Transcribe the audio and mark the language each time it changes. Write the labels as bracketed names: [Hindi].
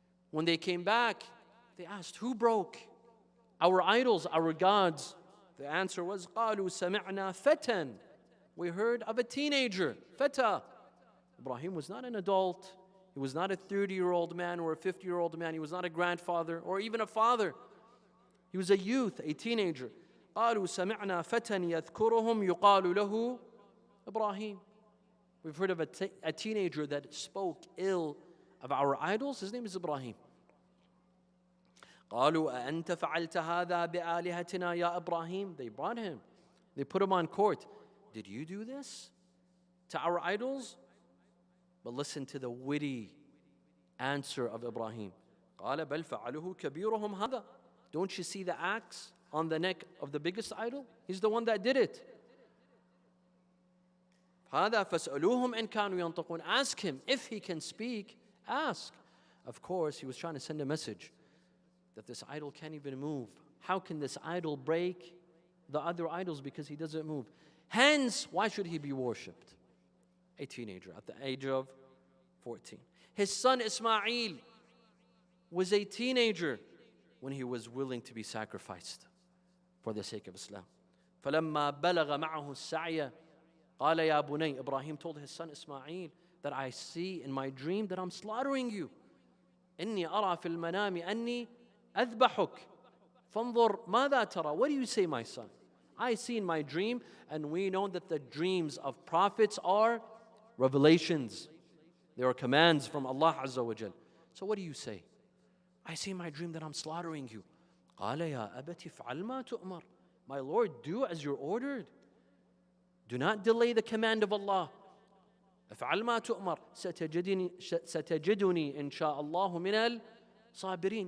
[English] When they came back, they asked, who broke our idols, our gods? The answer was, [Arabic] قَالُوا سَمِعْنَا فَتًى. [English] We heard of a teenager, feta. Ibrahim was not an adult. He was not a 30-year-old man or a 50-year-old man. He was not a grandfather or even a father. He was a youth, a teenager. [Arabic] قَالُوا سَمِعْنَا فَتًى يَذْكُرُهُمْ يُقَالُ لَهُ Ibrahim. [English] We've heard of a teenager that spoke ill of our idols. His name is Ibrahim. [Arabic] قالوا أأنت فعلت هذا بآلهتنا يا إبراهيم. [English] They brought him. They put him on court. Did you do this to our idols? But listen to the witty answer of Ibrahim. [Arabic] قال بل فعله كبيرهم هذا. [English] Don't you see the axe on the neck of the biggest idol? He's the one that did it. [Arabic] هذا فاسألوهم إن كانوا ينطقون. [English] Ask him if he can speak. Ask. Of course, he was trying to send a message that this idol can't even move. How can this idol break the other idols because he doesn't move? Hence, why should he be worshipped? A teenager at the age of 14. His son Ismail was a teenager when he was willing to be sacrificed for the sake of Islam. [Arabic] فَلَمَّا بَلَغَ مَعَهُ السَّعْيَ قَالَ يَا بُنَيْ. [English] Ibrahim told his son Ismail that I see in my dream that I'm slaughtering you. [Arabic] إِنِّي أَرَى فِي الْمَنَامِ أَنِّي أَذْبَحُكَ فَانظُرْ مَاذَا تَرَى. [English] What do you say, my son? I see in my dream, and we know that the dreams of prophets are revelations. They are commands from Allah Azza wa Jal. So what do you say? I see in my dream that I'm slaughtering you. [Arabic] قَالَ يَا أَبَتِ فَعَلْ مَا تُؤْمَرْ. [English] My Lord, do as you're ordered. Do not delay the command of Allah. [Arabic] افعل ما تؤمر ستجدني إن شاء الله من الصابرين.